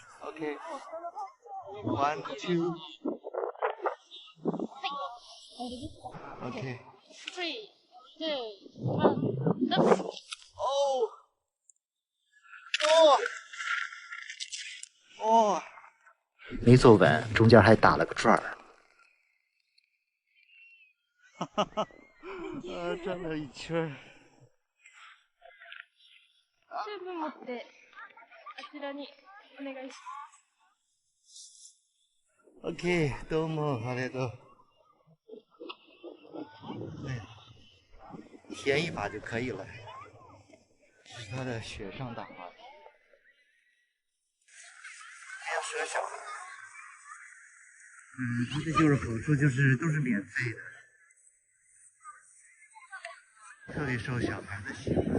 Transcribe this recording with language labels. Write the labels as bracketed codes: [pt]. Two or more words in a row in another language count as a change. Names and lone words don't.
[en] OK。1, 2。OK。3, 2, 1。哦。哦。 [zh] 没坐稳，中间还打了个转儿。哈哈哈！转了一圈。 [ja] チューブ持ってあちらにお願いします。OK， どうもありがとう。 [zh] 体验一把就可以了。是他的雪上大滑梯，还要适合小孩。它这就是好处，就是都是免费的，特别受小孩的喜欢。